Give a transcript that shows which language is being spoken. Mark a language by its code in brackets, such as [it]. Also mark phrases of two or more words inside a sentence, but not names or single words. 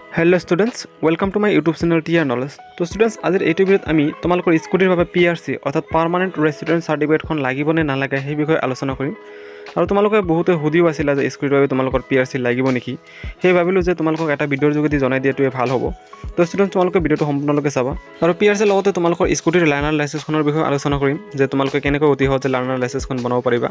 [en] Hello students welcome to my YouTube channel TR Knowledge. [hi] तो स्टूडेंट्स आज [as] এই ভিডিওত আমি তোমালোকৰ স্কুটিৰ বাবে পিআৰসি অৰ্থাৎ [en] permanent resident [as] সাৰ্টিফিকেটখন লাগিব নে নালাগে সেই বিষয়ে আলোচনা কৰিম। আৰু তোমালোকে বহুতে সুধিও আছিল যে স্কুটিৰ বাবে তোমালোকৰ পিআৰসি লাগিব নেকি, সেই ভাবিলো যে তোমালোকক এটা ভিডিওৰ যোগেদি জনাই দিয়াটোৱে ভাল হ'ব। তো স্টুডেন্টস তোমালোকে ভিডিওটো সম্পূৰ্ণলৈকে চাবা আৰু পিআৰসিৰ লগতে তোমালোকৰ স্কুটিৰ লাৰ্নাৰ লাইসেন্সখনৰ বিষয়ে আলোচনা কৰিম যে তোমালোকে কেনেকৈ অতি সহজে লাৰ্নাৰ লাইসেন্সখন বনাব পাৰিবা।